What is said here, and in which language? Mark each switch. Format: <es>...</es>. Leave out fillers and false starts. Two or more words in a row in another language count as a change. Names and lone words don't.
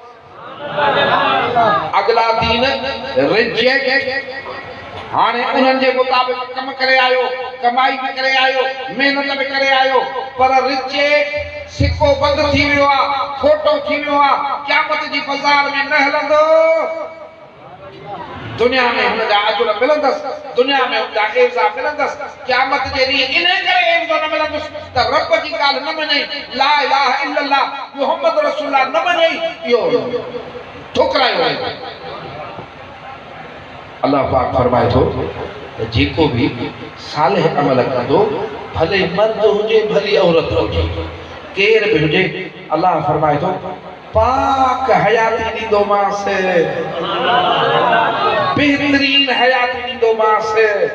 <sd>अगला दीन रिजेक्ट हाने उन्हनि जे मुताबिक कम करे आयो कमाई भी करे आयो मेहनत भी करे आयो पर रिजेक्ट सिक्को बंद थी वियो आ खोटो थी वियो आ क़यामत जी बाज़ार में न हलंदो। दुनिया में हुनजा अजुर मिलंदसि दुनिया में हुनजा एवज़ा मिलंदसि क़यामत जे ॾींहुं इन करे एवज़ो न मिलंदुसि त रब जी ॻाल्हि न मञई</sd> <ar>لا إله إلا الله محمد رسول الله</ar> <sd>न मञई इहो ठुकरायो आहे। अल्लाह पाक फरमाए थो जेको भी सालिह अमल कंदो भले मर्द हुजे भली औरत हुजे केर भी हुजे अल्लाह फरमाए थो पाक हयाती ॾींदोमांसि बेहतरीन हयाती ॾींदोमांसि।</sd>